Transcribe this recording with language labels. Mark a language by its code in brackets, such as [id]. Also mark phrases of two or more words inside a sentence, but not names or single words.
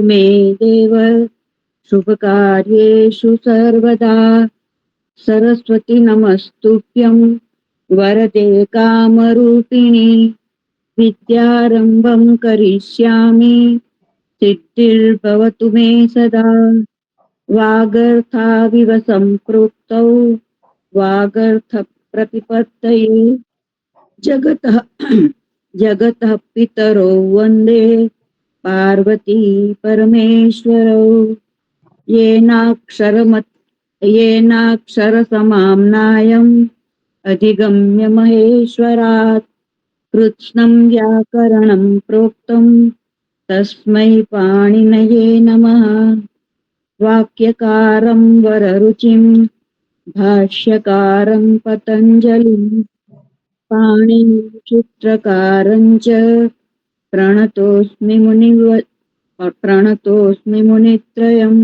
[sa] મે દેવ શુભ કાર્યેષુ સર્વદા સરસ્વતી નમસ્તુભ્યં વરદે કામરૂપિણી વિદ્યારંભં કરિષ્યામિ સિદ્ધિર્ભવતુ મે સદા વાગર્થાવિવ સંપૃક્તૌ વાગર્થ પ્રતિપત્તયે જગતઃ પિતરો વંદે પાર્વતી પરમેશ્વરૌ येनाक्षर समाम्नायम् अधिगम्य महेश्वरात् कृत्स्नं व्याकरणं प्रोक्तं तस्मै पाणिनये नमः. वाक्यकारं वररुचिं भाष्यकारं पतञ्जलिं पाणिनिं चित्रकारं च प्रणतोऽस्मि मुनित्रयम्.